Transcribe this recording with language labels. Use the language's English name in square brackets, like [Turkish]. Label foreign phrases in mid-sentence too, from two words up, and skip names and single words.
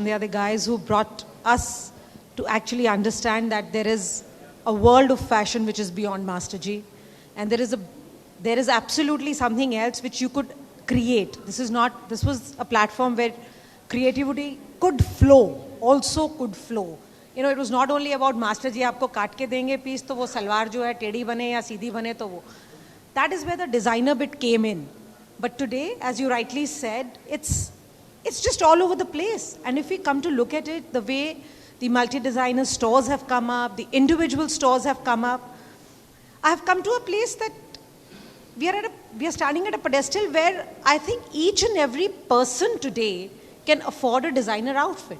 [English] They are the guys who brought us to actually understand that there is a world of fashion which is beyond Master G. And there is absolutely something else which you could create. This was a platform where creativity could flow, also could flow. It was not only about [Hindi] Master Ji, आपको काट के देंगे piece, तो वो सलवार जो है, टेढ़ी बने या सीधी बने, तो वो. [English] That is where the designer bit came in. But today, as you rightly said, it's just all over the place. And if we come to look at it, the way the multi-designer stores have come up, the individual stores have come up, I have come to a place that we are standing at a pedestal where I think each and every person today can afford a designer outfit.